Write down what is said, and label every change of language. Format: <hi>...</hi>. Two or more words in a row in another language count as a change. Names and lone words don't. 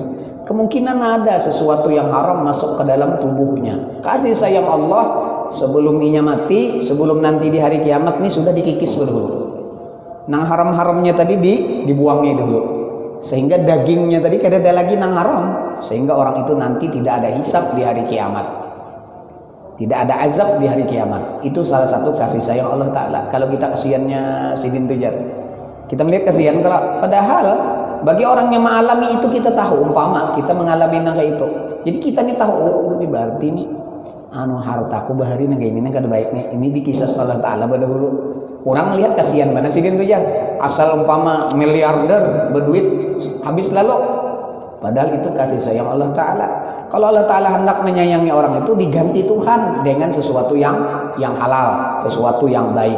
<id>Kemungkinan ada sesuatu yang haram masuk ke dalam tubuhnya. Kasih sayang Allah sebelum inya mati, sebelum nanti di hari kiamat nih sudah dikikis dulu. Nang haram-haramnya tadi dibuangnya dulu, sehingga dagingnya tadi kada ada lagi nang haram, sehingga orang itu nanti tidak ada hisab di hari kiamat, tidak ada azab di hari kiamat. Itu salah satu kasih sayang Allah Ta'ala. Kalau kita kasihannya sidin tujar, kita melihat kasihan, kalau padahal bagi orang yang mengalami itu kita tahu, umpama kita mengalami nang kayak itu, jadi kita nih tahu, oh ini berarti nih hartaku bahari nang kayak ini nang kada baiknya, ini dikisah Allah Ta'ala berdahulu. Orang melihat kasihan mana sidin tujar, asal umpama miliarder berduit habis lalu, padahal itu kasih sayang Allah Ta'ala. Kalau Allah Ta'ala hendak menyayangi orang itu, diganti Tuhan dengan sesuatu yang halal, sesuatu yang baik.</id>